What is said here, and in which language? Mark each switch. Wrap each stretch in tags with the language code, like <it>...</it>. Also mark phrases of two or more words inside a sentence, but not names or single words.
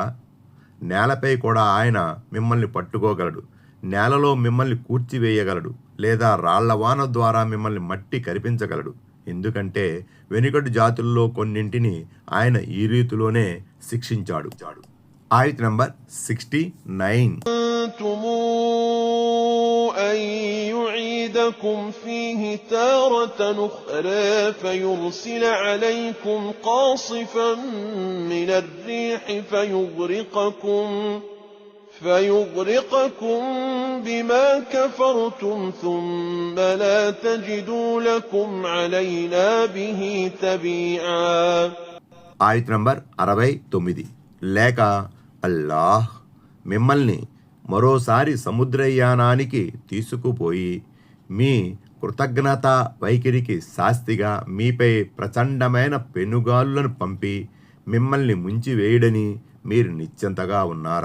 <te>నేలపై కూడా ఆయన మిమ్మల్ని పట్టుకోగలడు, నేలలో మిమ్మల్ని కూర్చివేయగలడు, లేదా రాళ్లవాన ద్వారా మిమ్మల్ని మట్టి కరిపించగలడు. ఎందుకంటే వెనుకటి జాతుల్లో కొన్నింటిని ఆయన ఈ రీతిలోనే శిక్షించాడు. ఆయత్ నంబర్ 69.</te> <ar>أن يعيدكم فيه تارة أخرى فيرسل عليكم قاصفا من الريح فيغرقكم بما كفرتم ثم لا تجدوا لكم علينا به تبيعا.</ar> <te>ఆయత్ నంబర్ 69. లేక అల్లాహ్ మిమ్మల్ని మరోసారి సముద్రయానానికి తీసుకుపోయి మీ కృతజ్ఞత వైఖరికి శాస్తిగా మీపై ప్రచండమైన పెనుగాలులను పంపి మిమ్మల్ని ముంచివేయడని మీరు నిశ్చింతగా ఉన్నారా?</te>